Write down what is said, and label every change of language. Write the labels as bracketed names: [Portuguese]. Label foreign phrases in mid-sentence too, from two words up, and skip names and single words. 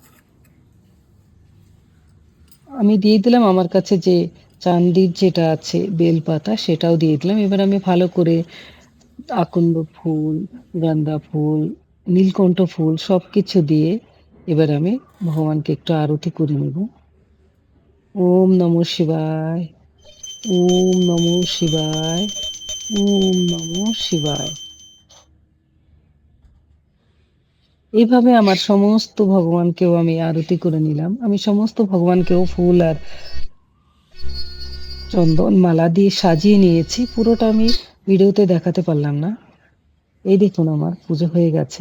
[Bangla] আমি দিয়ে দিলাম আমার কাছে যে চান্দির যেটা আছে বেলপাতা, সেটাও দিয়ে দিলাম। এবার আমি ভালো করে আকন্দ ফুল, গাঁদা ফুল, নীলকণ্ঠ ফুল সবকিছু দিয়ে এবার আমি ভগবানকে একটু আরতি করে নেব। [Sanskrit] ওম নমঃ শিবায়, ওম নমঃ শিবায়, ওম নমঃ শিবায়। [Bangla] এইভাবে আমার সমস্ত ভগবানকেও আমি আরতি করে নিলাম। আমি সমস্ত ভগবানকেও ফুল আর চন্দন মালা দিয়ে সাজিয়ে নিয়েছি। পুরোটা আমি ভিডিওতে দেখাতে পারলাম না। এই দেখুন আমার পুজো হয়ে গেছে।